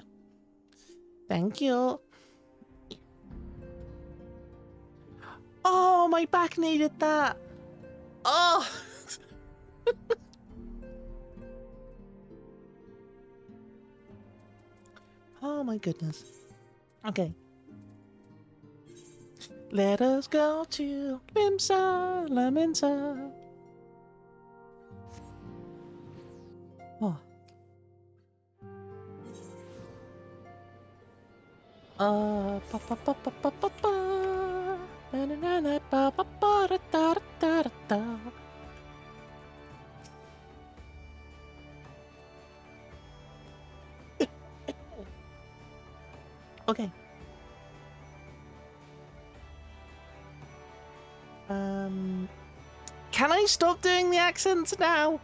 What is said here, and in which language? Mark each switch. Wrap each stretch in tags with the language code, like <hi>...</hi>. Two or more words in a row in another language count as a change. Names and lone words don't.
<en>Thank you. Oh, my back needed that. Oh. Oh my goodness. Okay. Let us go to Limsa Laminsa. Oh. Pa pa pa pa pa pa pa. Na na na na pa pa pa da da da da da. Okay. Can I stop doing the accents now?</en>